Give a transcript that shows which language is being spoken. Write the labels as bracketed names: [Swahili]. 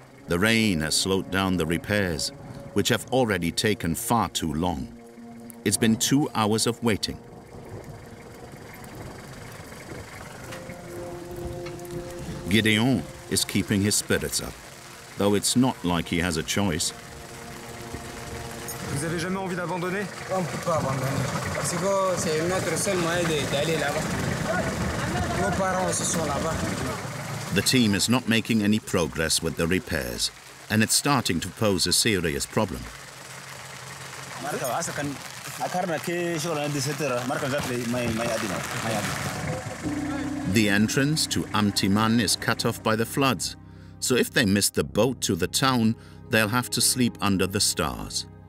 [English] The rain has slowed down the repairs, which have already taken far too long. It's been 2 hours of waiting. Guillaume is keeping his spirits up, though it's not like he has a choice. [French] Vous avez jamais envie d'abandonner? On ne peut pas abandonner. Parce que c'est notre seul moyen d'aller là-bas. Nos parents se sont là-bas. [English] The team is not making any progress with the repairs, and it's starting to pose a serious problem. The entrance to Amtiman is cut off by the floods, so if they miss the boat to the town, they'll have to sleep under the stars.